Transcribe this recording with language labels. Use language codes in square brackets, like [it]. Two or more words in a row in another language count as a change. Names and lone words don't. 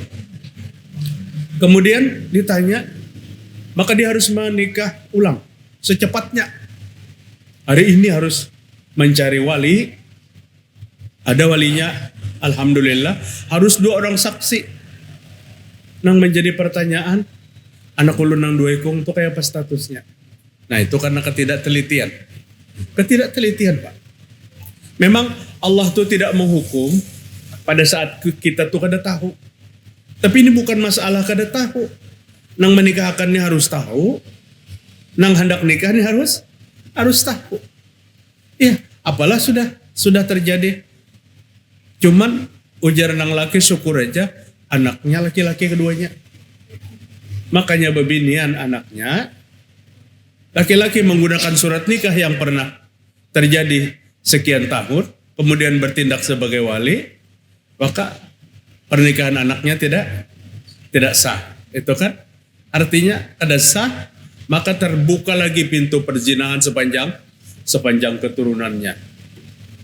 [id] Kemudian ditanya, maka dia harus menikah ulang secepatnya. Hari ini harus mencari wali. Ada walinya, alhamdulillah. Harus 2 orang saksi. Nang menjadi pertanyaan, [bjn] anak ulun nang 2 ikung itu kayak apa statusnya? [id] Nah itu karena ketidaktelitian. Pak. Memang Allah tuh tidak menghukum pada saat kita tuh kada tahu. Tapi ini bukan masalah kada tahu. Nang menikahkannya harus tahu. Nang hendak nikahnya harus tahu. Ya, apalah sudah terjadi. [bjn] Cuman ujar nang laki syukur aja anaknya laki-laki keduanya. [id] Makanya bebinian anaknya laki-laki menggunakan surat nikah yang pernah terjadi sekian tahun, kemudian bertindak sebagai wali, maka pernikahan anaknya tidak sah. Itu kan artinya ada sah, maka terbuka lagi pintu perzinahan sepanjang keturunannya.